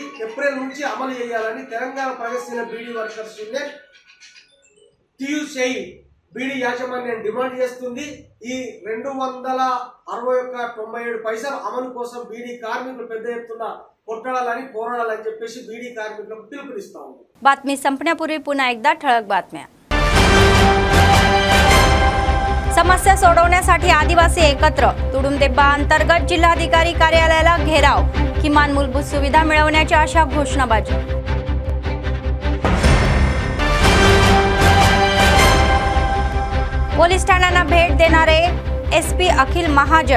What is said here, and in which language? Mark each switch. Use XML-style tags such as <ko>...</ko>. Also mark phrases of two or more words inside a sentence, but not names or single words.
<te>ఏప్రిల్ నుంచి అమలు చేయాలని తెలంగాణ ప్రగతిశీల బీడీ వర్కర్స్ యూనియన్ TUCI బీడీ యాజమాన్యం డిమాండ్ చేస్తుంది. ఈ 261.97 అమలు కోసం బీడీ కార్మికులు పెద్ద ఎత్తున కొట్టాడాలని పోరాడాలని చెప్పేసి బీడీ కార్మికులకు పిలుపునిస్తా ఉంది.</te> <mr>बातमी संपण्यापूर्वी पुन्हा एकदा ठळक बातम्या. समस्या सोडवण्यासाठी आदिवासी एकत्र. तुडुंबदेब्बा अंतर्गत जिल्हाधिकारी कार्यालयाला घेराव. किमान मूलभूत सुविधा मिळवण्याची आशा घोषणाबाजी. पोलीस ठाण्यांना भेट देणारे SP अखिल महाजन.</mr>